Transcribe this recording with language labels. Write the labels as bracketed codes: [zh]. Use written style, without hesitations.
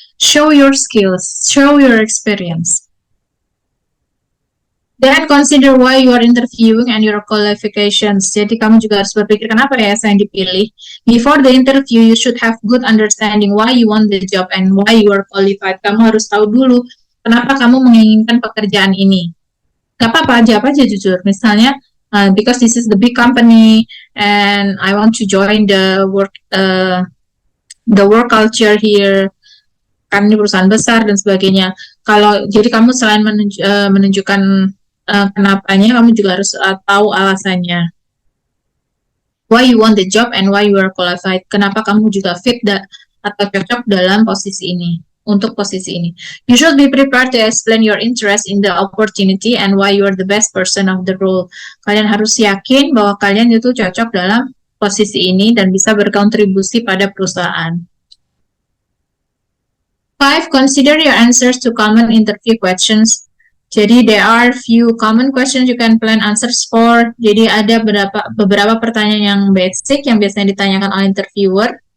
[en] Show your skills, show your experience. Then consider why you are interviewing and your qualifications. [id] Jadi kamu juga harus berpikir kenapa ya saya yang dipilih. [en] Before the interview, you should have good understanding why you want the job and why you are qualified. [id] Kamu harus tahu dulu kenapa kamu menginginkan pekerjaan ini. Gak apa-apa, jawab aja jujur. Misalnya, [en] because this is the big company and I want to join the work culture here, [id] kan ini perusahaan besar dan sebagainya. Kalau jadi kamu selain menunjukkan kenapanya, kamu juga harus tahu alasannya. [en] Why you want the job and why you are qualified. [id] Kenapa kamu juga fit atau cocok dalam posisi ini, untuk posisi ini. [en] You should be prepared to explain your interest in the opportunity and why you are the best person of the role. [id] Kalian harus yakin bahwa kalian itu cocok dalam posisi ini dan bisa berkontribusi pada perusahaan. 5. [en] Consider your answers to common interview questions. Jadi there are few common questions you can plan answers for. [id] Jadi ada beberapa pertanyaan yang basic yang biasanya ditanyakan oleh interviewer.